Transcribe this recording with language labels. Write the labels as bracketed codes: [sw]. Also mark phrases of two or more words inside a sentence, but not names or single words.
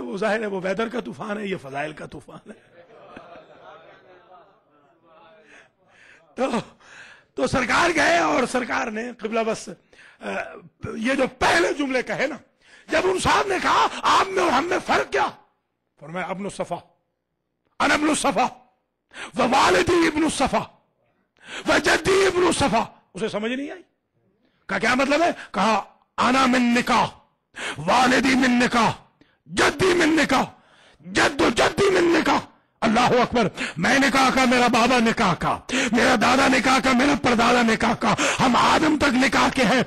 [ur] وہ ظاہر ہے وہ ویدر کا طوفان ہے، یہ فضائل کا طوفان ہے. تو سرکار گئے اور سرکار نے قبلہ بس یہ جو پہلے جملے کہے نا، جب ان صاحب نے کہا آپ میں اور ہم میں فرق کیا، فرمایا [ar] ابن الصفا، انا ابن الصفا ووالدی ابن الصفا وجدی ابن الصفا. [ur] اسے سمجھ نہیں آئی. کہا کیا مطلب ہے؟ [ar] کہا انا من نکاح، والدی من نکاح، جدی من نکاح، جد و جدی من نکاح. اللہ اکبر. [ur] میں نکاح کا، میرا بابا نکاح کا، میرا دادا نکاح کا، میرا پردادا نکاح کا، ہم آدم تک نکاح کے ہیں.